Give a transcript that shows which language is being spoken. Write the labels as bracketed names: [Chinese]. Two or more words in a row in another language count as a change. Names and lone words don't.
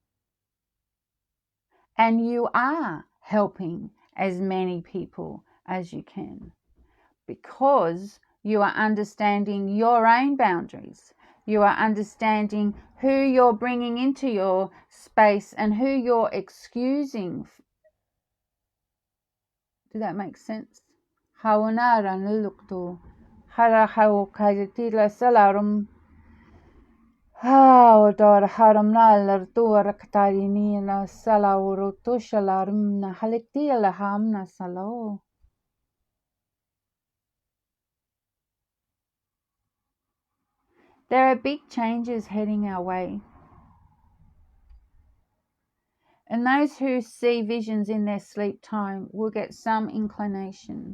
[English] And you are helping as many people as you can, because you are understanding your own boundaries. You are understanding who you're bringing into your space and who you're excusing. Does that make sense? Hawanara nuluktu hara hawkaitila salarum hawador haramnal tua raktarinina salaurutu shalarum na haliktila hamna salo. There are big changes heading our way. And those who see visions in their sleep time will get some inclination.